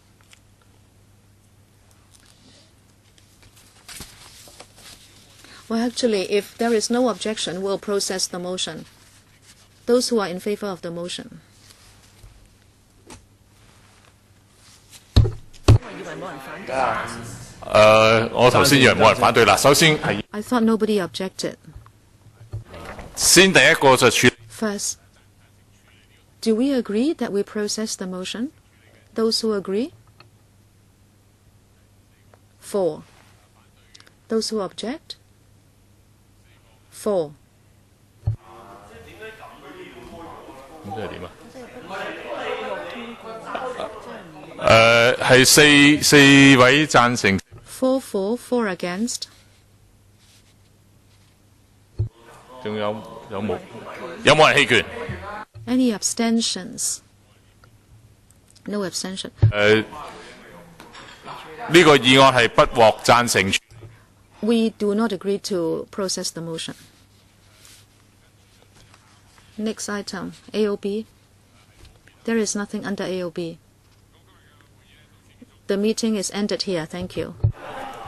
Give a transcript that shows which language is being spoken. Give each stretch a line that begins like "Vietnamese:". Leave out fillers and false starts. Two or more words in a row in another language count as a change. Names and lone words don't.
English: Well, actually, if there is no objection, we'll process the motion. Those who are in favor of the motion. I thought nobody objected.
Cantonese: 先第一個就處
English: First, do we agree that we process the motion? Those who agree? 4. Those who object? 4.
Cantonese: 咁即係點啊？係四位贊成。
English: 4 for, 4 against.
Cantonese: 仲有冇人棄權？
English: Any abstentions? No abstention.
Cantonese: 呢個議案係不獲贊成。
English: We do not agree to process the motion. Next item, AOB. There is nothing under AOB. The meeting is ended here. Thank you.